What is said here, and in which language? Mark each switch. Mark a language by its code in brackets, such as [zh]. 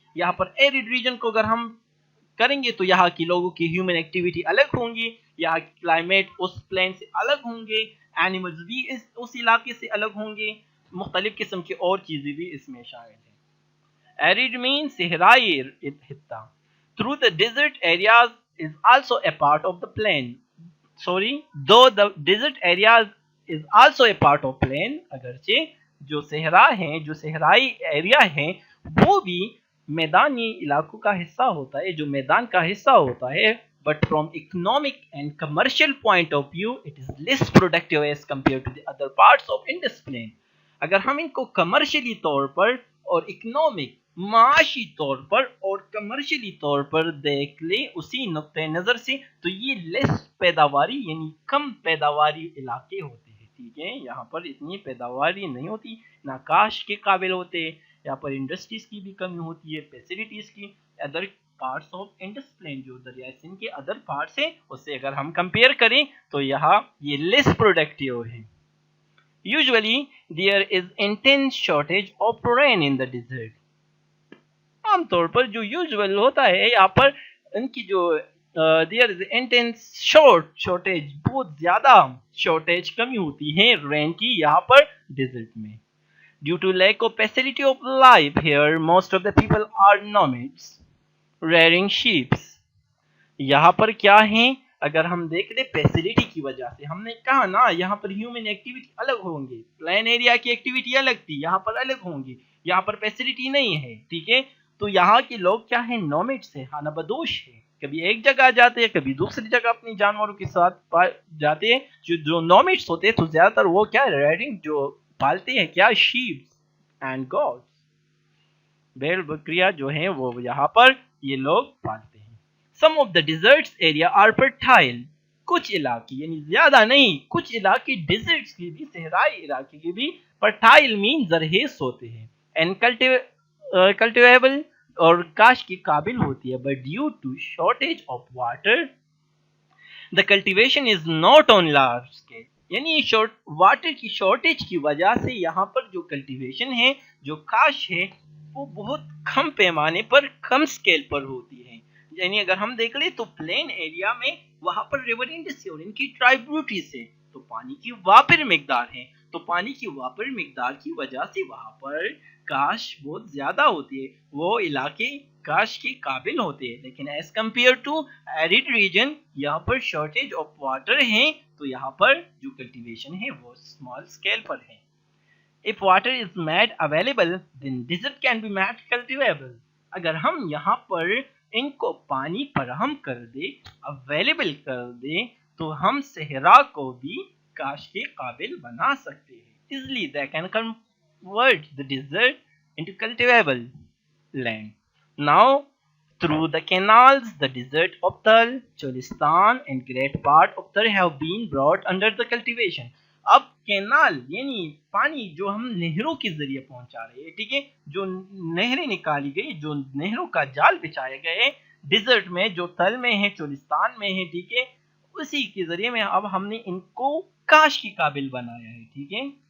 [ur] یہاں پر arid region کو اگر ہم کریں گے تو یہاں کی لوگوں کی ہیومن ایکٹیویٹی الگ ہوں گی, یہاں کی کلائمیٹ اس پلین سے الگ ہوں گے, اینیملز بھی اس علاقے سے الگ ہوں گے, مختلف قسم کی اور چیزیں بھی اس میں شامل ہیں. [en] Arid means [ur] صحرائی خطہ. [en] Through the desert areas is also a part of the plain. Sorry, though the desert areas is also a part of plain, [ur] اگرچہ جو صحرا ہیں, جو صحرائی ایریا ہیں, وہ بھی میدانی علاقوں کا حصہ ہوتا ہے, جو میدان کا حصہ ہوتا ہے. [en] But from economic and commercial point of view, it is less productive as compared to the other parts of Indus plain. [ur] اگر ہم ان کو کمرشلی طور پر اور اکنامک معاشی طور پر اور کمرشلی طور پر دیکھ لیں اسی نقطۂ نظر سے, تو یہ لیس پیداواری یعنی کم پیداواری علاقے ہوتے ہیں, ٹھیک ہے. یہاں پر اتنی پیداواری نہیں ہوتی, نہ کاشت کے قابل ہوتے, یہاں پر انڈسٹریز کی بھی کمی ہوتی ہے, فیسلٹیز کی. [en] other parts of Indus plain [ur] جو دریائے سندھ کے ادر پارٹس ہیں اس سے اگر ہم کمپیئر کریں تو یہاں یہ لیس پروڈکٹیو ہے. [en] Usually there is intense shortage of rain in the desert. [ur] عام طور پر جو یوزول ہوتا ہے یہاں پر ان کی جو [en] there is intense shortage, [ur] بہت زیادہ شارٹیج کمی ہوتی ہے رین کی یہاں پر ڈیزرٹ میں. [en] Due to lack of facility of life here, most of the people are nomads, rearing sheep. [ur] یہاں پر کیا ہیں, اگر ہم دیکھ لیں فیسلٹی کی وجہ سے, ہم نے کہا نا یہاں پر ہیومن ایکٹیویٹی الگ ہوں گے, پلین ایریا کی ایکٹیویٹی الگ تھی, یہاں پر الگ ہوں گی, یہاں پر فیسلٹی نہیں ہے, ٹھیک ہے. تو یہاں کے لوگ کیا ہیں, نومیڈس ہیں, خانہ بدوش ہیں, کبھی ایک جگہ جاتے ہیں کبھی دوسری جگہ اپنی جانوروں کے ساتھ جاتے ہیں. جو نومیڈس ہوتے ہیں تو زیادہ تر وہ کیا ریڈنگ جو پالتے ہیں کیا, [en] sheep and goats, [ur] بیل بکریاں جو ہیں وہ یہاں پر یہ لوگ پالتے ہیں. [en] Some of the deserts area are fertile. [ur] کچھ علاقے یعنی زیادہ نہیں, کچھ علاقے ڈیزرٹس کی بھی, صحرائی علاقے کی بھی [en] fertile mean [ur] زرخیز ہوتے ہیں, [en] and cultivable [ur] اور کاشت کے قابل ہوتی ہے. [en] But due to shortage of water, the cultivation is not on large scale. [ur] یعنی واٹر کی شارٹیج کی وجہ سے یہاں پر جو کلٹیویشن ہے, جو کاشت ہے, وہ بہت کم پیمانے پر, کم سکیل پر ہوتی ہے. یعنی اگر ہم دیکھ لیں تو پلین ایریا میں وہاں پر ریور انڈس اور ان کی ٹرائبیوٹریز ہے, تو پانی کی واپر مقدار ہے, تو پانی کی واپر مقدار کی وجہ سے وہاں پر کاشت بہت زیادہ ہوتی ہے, وہ علاقے کاشت کے قابل ہوتے ہیں. لیکن [en] as compare to arid region [ur] یہاں پر [en] shortage of water [ur] ہے, تو یہاں پر جو کلٹیویشن ہے وہ اسمال اسکیل پر ہے. [en] If water is made available, then desert can be made cultivable. [ur] اگر ہم یہاں پر ان کو پانی فراہم کر دے, اویلیبل کر دے, تو ہم صحرا کو بھی کاشت کے قابل بنا سکتے ہیں. [en] Easily they can convert the desert into cultivable land. Now, through the canals, the desert of Tal, Cholistan and great part of Tar have been brought under the cultivation. [ur] اب کینال یعنی پانی جو ہم نہروں کے ذریعے پہنچا رہے ہیں, ٹھیک ہے, جو نہریں نکالی گئی, جو نہروں کا جال بچھائے گئے ڈیزرٹ میں, جو تل میں ہے, چولستان میں ہے, ٹھیک ہے, اسی کے ذریعے میں اب ہم نے ان کو کاشت کے قابل بنایا ہے, ٹھیک ہے.